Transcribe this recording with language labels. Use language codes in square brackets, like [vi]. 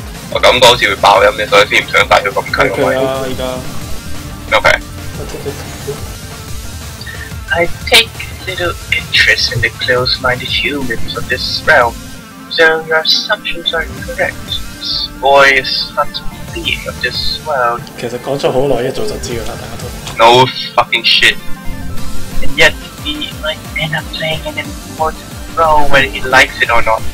[yue] 我感覺好似會爆音嘅，所以先唔想帶咗咁近個位。啊，而家。 [en] Okay. I take little interest in the close-minded humans of this realm, so your assumptions are correct. This boy is not a being of this world. [yue] 其實講咗好耐，一早就知㗎啦，大家都。 [en] No fucking shit. And yet he might end up playing an important role whether he likes it or not.